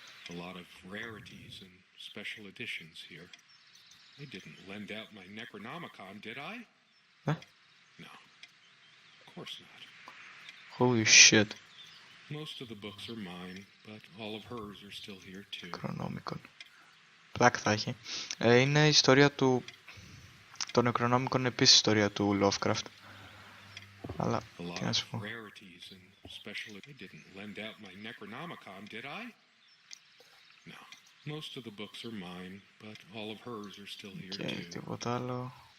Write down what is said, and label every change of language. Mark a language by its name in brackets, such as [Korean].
[English] A lot of rarities and special editions here. I didn't lend out my Necronomicon, did I? No. Of course not. Holy shit. Most of the books are mine, but all of hers are still here too. [Greek] Necronomicon. Πλάκα θα έχει. Είναι η ιστορία του... Το Necronomicon είναι επίσης ιστορία του Lovecraft. Αλλά, τι να σου πω. [English] Rarities and special... I didn't lend out my Necronomicon, did I? No. Most of the books are mine, but all of hers are still here [Greek] Και [English] too. [Greek] τίποτα άλλο.